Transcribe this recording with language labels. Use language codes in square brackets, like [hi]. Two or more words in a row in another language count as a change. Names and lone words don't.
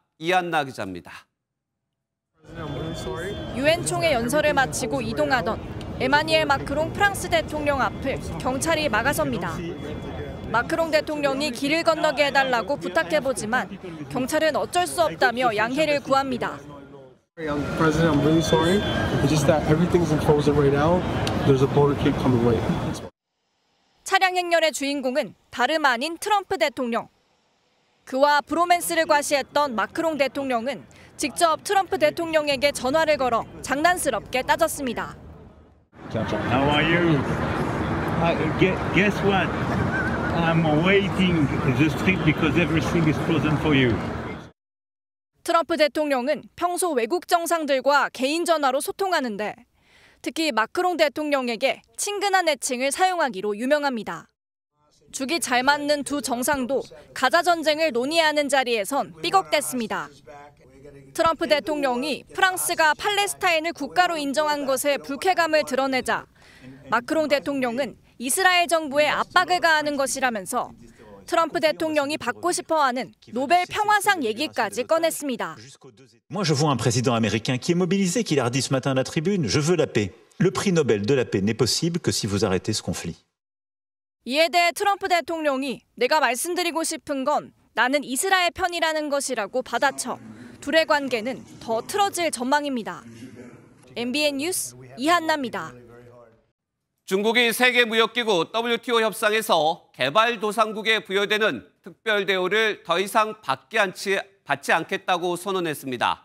[ko] 이한나 기자입니다. 유엔 총회 연설을 마치고 이동하던 에마니엘 마크롱 프랑스 대통령 앞을 경찰이 막아섭니다. 마크롱 대통령이 길을 건너게 해달라고 부탁해보지만 경찰은 어쩔 수 없다며 양해를 구합니다. [en] President, I'm really sorry. It's just that everything's in frozen right now. There's a motorcade coming right. [ko] 차량 행렬의 주인공은 다름 아닌 트럼프 대통령. 그와 브로맨스를 과시했던 마크롱 대통령은 직접 트럼프 대통령에게 전화를 걸어 장난스럽게 따졌습니다. [en] How are you? Guess what? I'm awaiting the street because everything is frozen for you. [ko] 트럼프 대통령은 평소 외국 정상들과 개인 전화로 소통하는데 특히 마크롱 대통령에게 친근한 애칭을 사용하기로 유명합니다. 죽이 잘 맞는 두 정상도 가자 전쟁을 논의하는 자리에선 삐걱댔습니다. 트럼프 대통령이 프랑스가 팔레스타인을 국가로 인정한 것에 불쾌감을 드러내자 마크롱 대통령은 이스라엘 정부에 압박을 가하는 것이라면서 트럼프 대통령이 받고 싶어하는 노벨 평화상 얘기까지 꺼냈습니다. [fr] Moi, je vois un président américain qui est mobilisé, qui l'a redit ce matin à la tribune. Je veux la paix. Le prix Nobel de la paix n'est possible que si vous arrêtez ce conflit. [ko] 이에 대해 트럼프 대통령이 내가 말씀드리고 싶은 건 나는 이스라엘 편이라는 것이라고 받아쳐 둘의 관계는 더 틀어질 전망입니다. MBN 뉴스 이한나입니다. 중국이 세계무역기구 WTO 협상에서 개발도상국에 부여되는 특별 대우를 더 이상 받지 않겠다고 선언했습니다.